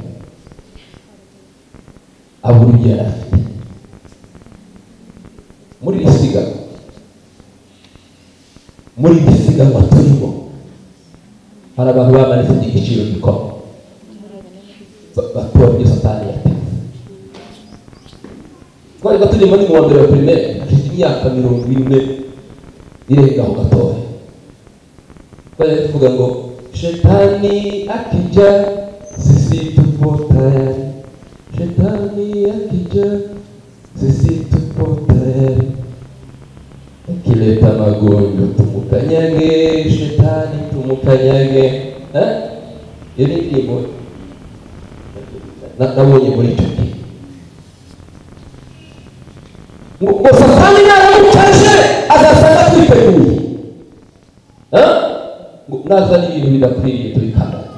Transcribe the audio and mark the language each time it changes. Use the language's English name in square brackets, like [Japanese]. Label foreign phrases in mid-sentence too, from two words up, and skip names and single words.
[Rundi] abura ibyo yari afite muri iri siganwa turimo hari abantu bamanitse igiciro gikomeye batora ibyo satani yateze twari turimo ni mu wa mbere wa primaire hashize imyaka 40 irengaho gatoya twari tuvuga ngo [Swahili] shetani akija sisi tupo tayari, shetani akija sisi tupo tayari, akileta magonjwa tumukanyage, shetani tumukanyage. [Rundi] Iyo ni indirimbo nabonye muri icyo gihe ngo satani naramucaje azasanga twiteguye ngo nazana ibintu bidakwiriye tubikana.